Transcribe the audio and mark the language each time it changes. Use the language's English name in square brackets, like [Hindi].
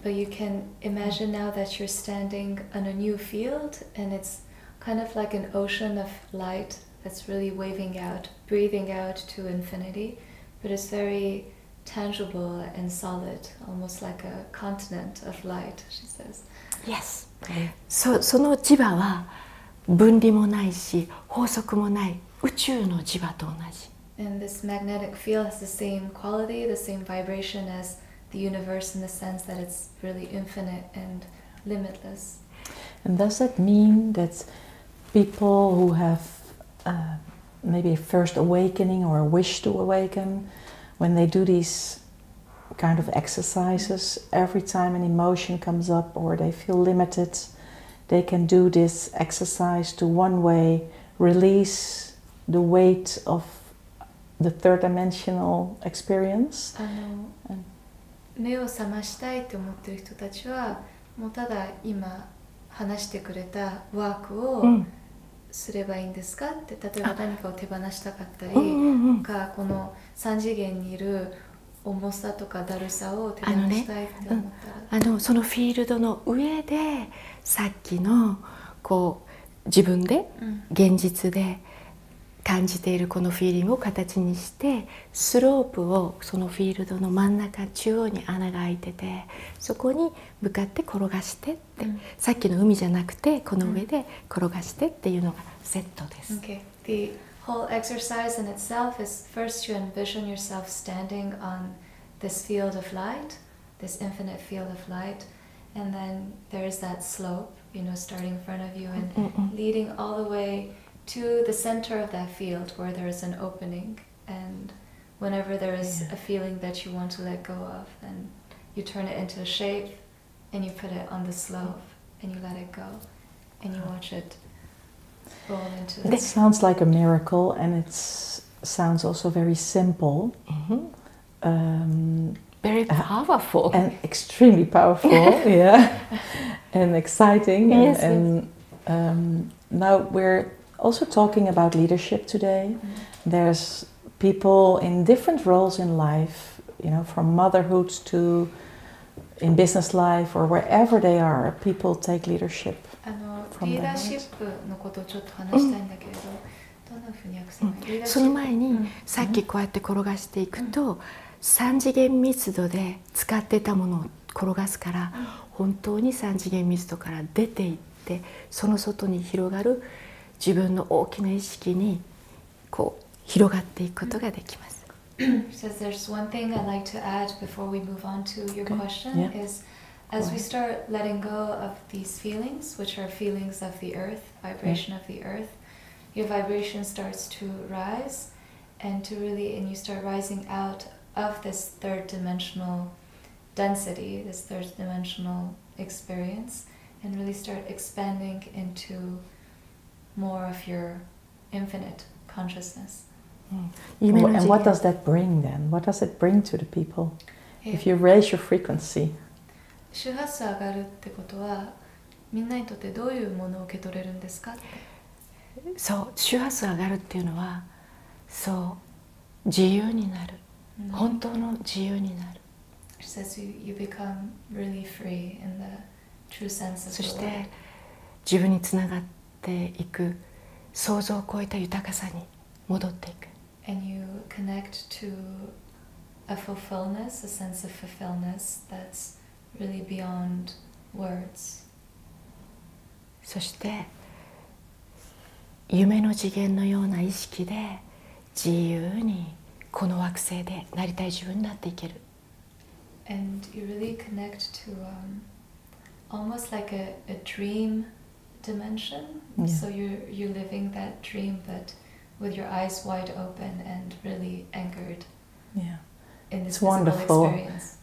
[English] But you can imagine now that you're standing on a new field and it's kind of like an ocean of light that's really waving out, breathing out to infinity, but it's very tangible and solid, almost like a continent of light, she says. Yes. [Japanese] その磁場は分離もないし法則もない宇宙の磁場と同じ。 [English] And this magnetic field has the same quality, the same vibration as the universe in the sense that it's really infinite and limitless. And does that mean that people who have maybe a first awakening or a wish to awaken, when they do these kind of exercises, every time an emotion comes up or they feel limited, they can do this exercise to one way release the weight of the third dimensional experience? [Japanese] 目を覚ましたいと思っている人たちはもうただ今話してくれたワークをすればいいんですかって、例えば何かを手放したかったりか、この3次元にいる重さとかだるさを手放したいって思ったら、そのフィールドの上でさっきのこう自分で現実で感じているこのフィーリングを形にしてスロープをそのフィールドの真ん中中央に穴が開いててそこに向かって転がしてって、さっきの海じゃなくてこの上で転がしてっていうのがセットです。 [English] Okay. The whole exercise in itself is first you envision yourself standing on this field of light, this infinite field of light, and then there is that slope, you know, starting in front of you and leading all the way to the center of that field where there is an opening, and whenever there is a feeling that you want to let go of, then you turn it into a shape and you put it on the slope and you let it go and you watch it roll into it. It sounds like a miracle and it sounds also very simple. Very powerful. And extremely powerful, yeah. And exciting. Yes, and now we're also talking about leadership today. There's people in different roles in life, you know, from motherhood to in business life or wherever they are, people take leadership. [Japanese] リーダーシップのことをちょっと話したいんだけれど、どんなふうに訳せばいい？その前にさっきこうやって転がしていくと3次元密度で使ってたものを転がすから本当に3次元密度から出ていってその外に広がる自分の大きな意識にこう広がっていくことができます。 [English] Says there's one thing I'd like to add before we move on to your question is as we start letting go of these feelings, which are feelings of the earth, vibration of the earth, your vibration starts to rise and you start rising out of this third dimensional density, this third dimensional experience, and really start expanding into more of your infinite consciousness. And what does that bring then? What does it bring to the people? If you raise your frequency. [Japanese] 周波数上がるってことはみんなにとってどういうものを受け取れるんですかって。そう周波数上がるっていうのはそう自由になる、本当の自由になる。 [English] She says you become really free in the true sense of the word. [Japanese] そして自分につながっていく想像を超えた豊かさに戻っていく。 [English] And you connect to a fulfillness, a sense of fulfillness that's really beyond words. [Japanese] そして夢の次元のような意識で自由にこの惑星でなりたい自分になっていける。 [English] And you really connect to almost like a dream dimension. Yeah. So you're living that dream, but with your eyes wide open and really anchored. Yeah. In this It's wonderful experience.